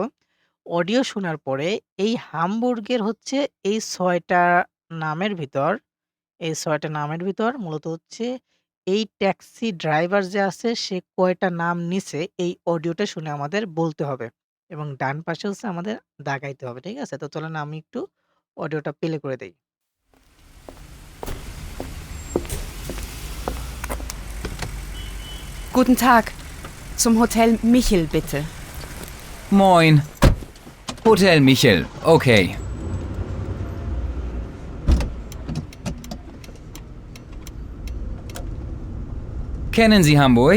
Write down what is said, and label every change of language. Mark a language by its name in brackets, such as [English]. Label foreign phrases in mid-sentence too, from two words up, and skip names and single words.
[Bangla] অডিও শোনার পরে এই হামবুর্গের হচ্ছে এই ৬ টা নামের ভিতর এই ৬ টা নামের ভিতর মূলত হচ্ছে এই [English] taxi driver [Bangla] যে আছে সে কয়টা নাম নিছে এই অডিওটা শুনে আমাদের বলতে হবে এবং ডান পাশে হচ্ছে আমাদের দাগাইতে হবে। ঠিক আছে? তো চলেন আমি একটু অডিওটা প্লে করে দেই। [German] Guten Tag. Zum Hotel Michel, bitte. Moin. Hotel Michel. Okay. Kennen Sie Hamburg?